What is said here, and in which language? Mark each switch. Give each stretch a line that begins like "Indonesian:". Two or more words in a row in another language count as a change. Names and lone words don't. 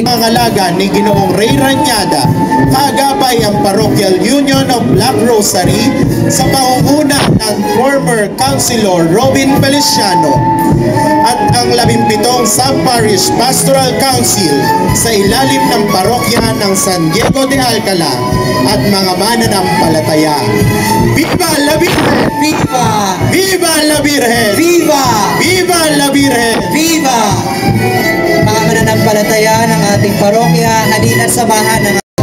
Filipino: Pangalaga ni Ginoong Ray Ranyada, kaagapay ang Parochial Union of Black Rosary sa pangunguna ng
English: former Councilor
Filipino: Robin Feliciano, at ang 17 Sub-Parish Pastoral Council sa ilalim ng parokya ng San Diego de Alcala at mga mananampalataya.
Spanish: Viva la Virgen! Viva! Viva la Virgen! Viva! Viva la Virgen! Viva!
Filipino: Mga mananampalataya ng ating parokya, halina samahan ng